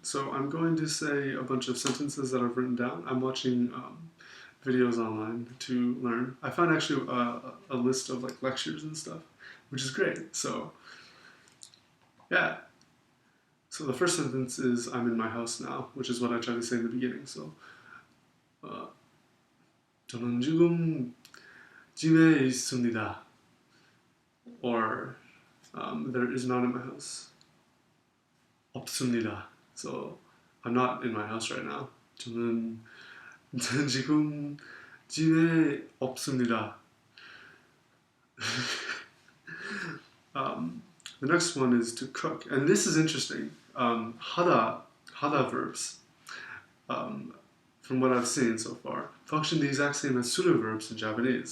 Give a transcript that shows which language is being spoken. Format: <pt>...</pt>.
<en>So I'm going to say a bunch of sentences that I've written down. I'm watching videos online to learn. I found actually a list of like lectures and stuff, which is great. So yeah. So the first sentence is I'm in my house now, which is what I tried to say in the beginning.</en> <ko>So 저는 지금 집에 있습니다.</ko> <en>Or there is not in my house.</en> <ko>없습니다.</ko> <en>So I'm not in my house right now.</en> <ko>저는 지금 집에 없습니다.</ko> <en>The next one is to cook, and this is interesting. Hada verbs, from what I've seen so far, function the exact same as suru verbs in Japanese.</en>